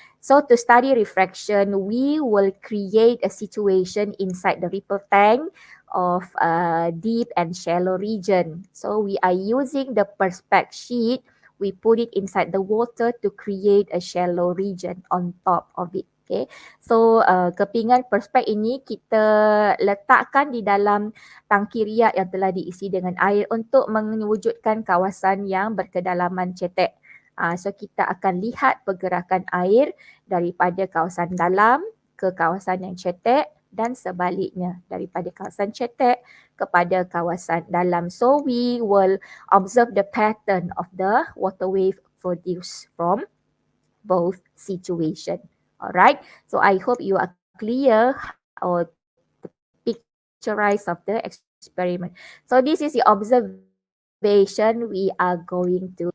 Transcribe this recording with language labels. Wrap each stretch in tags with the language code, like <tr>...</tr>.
<en>So to study refraction, we will create a situation inside the ripple tank of deep and shallow region. So we are using the perspect sheet. We put it inside the water to create a shallow region on top of it.</en> <ms>Okay, so kepingan perspek ini kita letakkan di dalam tangki riak yang telah diisi dengan air untuk mewujudkan kawasan yang berkedalaman cetek. So kita akan lihat pergerakan air daripada kawasan dalam ke kawasan yang cetek dan sebaliknya daripada kawasan cetek kepada kawasan dalam.</ms> <en>So we will observe the pattern of the water wave produced from both situation. Alright, so I hope you are clear or the picturize of the experiment. So this is the observation we are going to.</en>